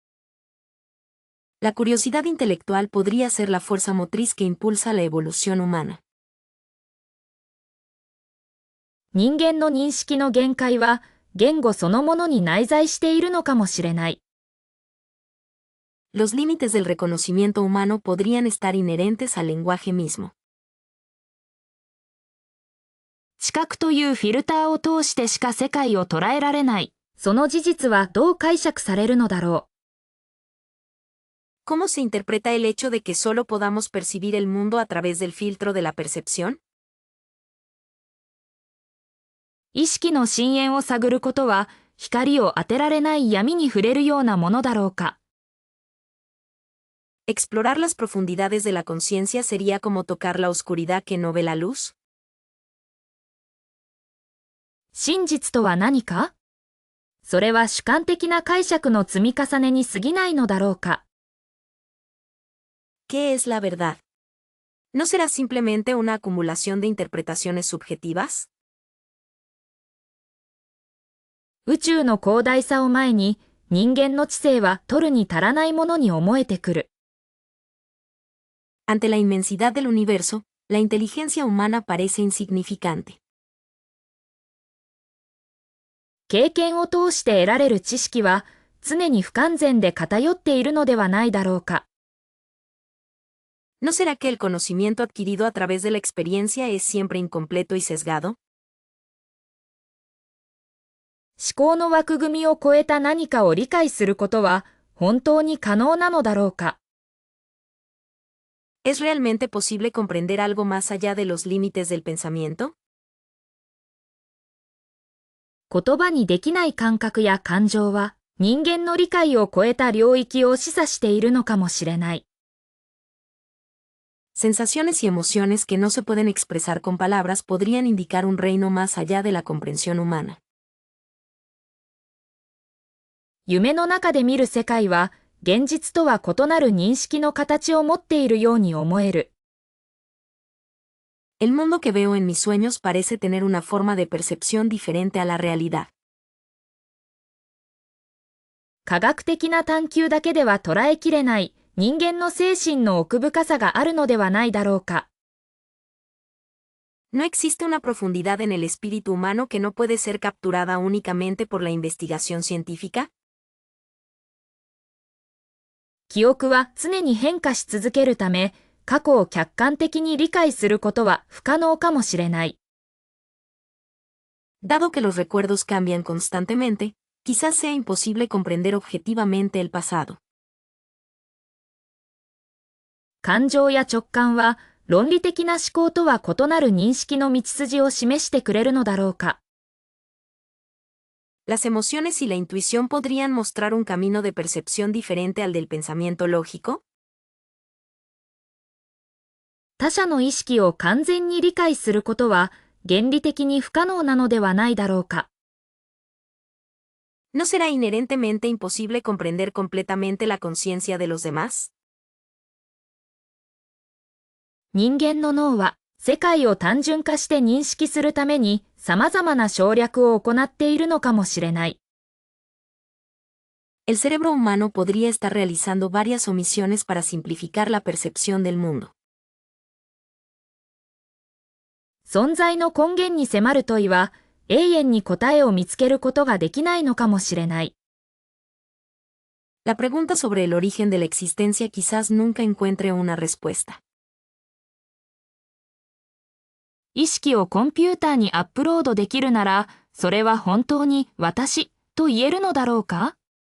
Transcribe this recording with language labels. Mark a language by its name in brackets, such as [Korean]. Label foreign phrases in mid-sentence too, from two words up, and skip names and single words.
[Spanish] La curiosidad intelectual podría ser la fuerza motriz que impulsa la evolución humana. [Japanese] 人間の認識の限界は言語そのものに内在しているのかもしれない。 [Spanish] Los límites del reconocimiento humano podrían estar inherentes al lenguaje mismo. [Japanese] 知覚というフィルターを通してしか世界を捉えられない。その事実はどう解釈されるのだろ [Spanish] う。¿Cómo se interpreta el hecho de que solo podamos percibir el mundo a través del filtro de la percepción? [Japanese] 意識の深淵を探ることは光を当てられない闇に触れるようなものだろうか。 [Spanish] ¿Explorar las profundidades de la conciencia sería como tocar la oscuridad que no ve la luz? [Japanese] 真実とは何か？それは主観的な解釈の積み重ねに過ぎないのだろうか。 [Spanish] ¿Qué es la verdad? ¿No será simplemente una acumulación de interpretaciones subjetivas? [Japanese] 宇宙の広大さを前に人間の知性は取るに足らないものに思えてくる。 [Spanish] Ante la inmensidad del universo, la inteligencia humana parece insignificante. [Japanese] 経験を通して得られる知識は常に不完全で偏っているのではないだろうか。 [Spanish] ¿No será que el conocimiento adquirido a través de la experiencia es siempre incompleto y sesgado? [Japanese] 思考の枠組みを超えた何かを理解することは本当に可能なのだろうか。 [Spanish] ¿Es realmente posible comprender algo más allá de los límites del pensamiento? [Japanese] 言葉にできない感覚や感情は人間の理解を超えた領域を示唆しているのかもしれない。 [Spanish] Sensaciones y emociones que no se pueden expresar con palabras podrían indicar un reino más allá de la comprensión humana. [Japanese] 夢の中で見る世界は、現実とは異なる認識の形を持っているように思える。 [Spanish] El mundo que veo en mis sueños parece tener una forma de percepción diferente a la realidad. [Japanese] 科学的な探求だけでは捉えきれない人間の精神の奥深さがあるのではないだろうか。 [Spanish] No existe una profundidad en el espíritu humano que no puede ser capturada únicamente por la investigación científica. [Japanese] 記憶は常に変化し続けるため、過去を客観的に理解することは不可能かもしれない。 [Spanish] Dado que los recuerdos cambian constantemente, quizás sea imposible comprender objetivamente el pasado. [Japanese] 感情や直感は論理的な思考とは異なる認識の道筋を示してくれるのだろうか。 [Spanish] Las emociones y la intuición podrían mostrar un camino de percepción diferente al del pensamiento lógico. [Japanese] 他者の意識を完全に理解することは原理的に不可能なのではないだろうか。 [Spanish] ¿No será inherentemente imposible comprender completamente la conciencia de los demás? [Japanese] 人間の脳は世界を単純化して認識するために様々な省略を行っているのかもしれない。 [Spanish] El cerebro humano podría estar realizando varias omisiones para simplificar la percepción del mundo. [Japanese] 存在の根源に迫る問いは永遠に答えを見つけることができないのかもしれない。 [Spanish] La pregunta sobre el origen de la existencia quizás nunca encuentre una respuesta. [Japanese] 意識をコンピューターにアップロードできるなら、それは本当に私と言えるのだろうか？